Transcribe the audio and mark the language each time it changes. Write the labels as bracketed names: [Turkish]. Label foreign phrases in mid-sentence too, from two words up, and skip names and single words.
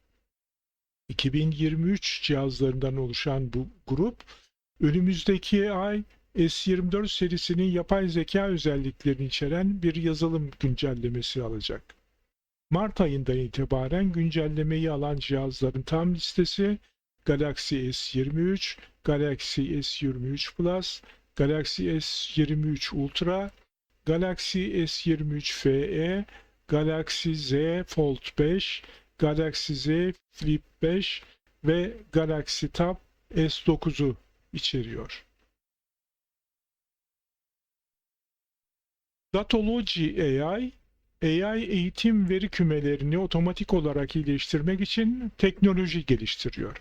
[Turkish] 2023 cihazlarından oluşan bu grup, önümüzdeki ay S24 serisinin yapay zeka özelliklerini içeren bir yazılım güncellemesi alacak. Mart ayından itibaren güncellemeyi alan cihazların tam listesi Galaxy S23, Galaxy S23 Plus, Galaxy S23 Ultra, Galaxy S23 FE, Galaxy Z Fold 5, Galaxy Z Flip 5 ve Galaxy Tab S9'u içeriyor. Datology AI, AI eğitim veri kümelerini otomatik olarak iyileştirmek için teknoloji geliştiriyor.